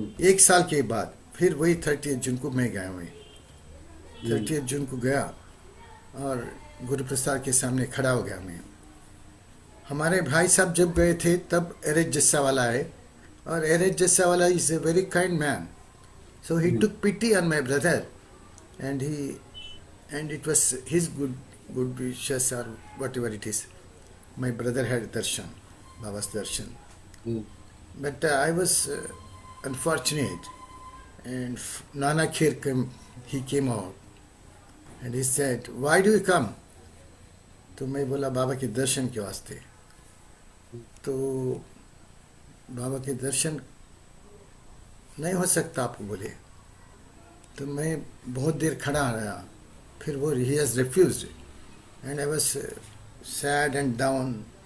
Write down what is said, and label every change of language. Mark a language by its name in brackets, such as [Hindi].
[Hindi] 1 साल के बाद फिर वही 30 जून को मैं गया. मैं 30 जून को गया और गुरु प्रसाद के सामने खड़ा हो गया. मैं हमारे भाई साहब जब गए थे तब एरेज जस्सा वाला है, और एरेज जस्सा वाला [English] Is a very kind man. So he took pity on my brother, and it was his good wishes or whatever it is. My brother had darshan, Baba's darshan. But I was unfortunate, and Nana Kher came out, and he said, "Why do you come?" [Hindi] तो मैं बोला बाबा के दर्शन के वास्ते. तो बाबा के दर्शन नहीं हो सकता आपको बोले. तो मैं बहुत देर खड़ा रहा. फिर वो [English] He has refused, and I was sad and down.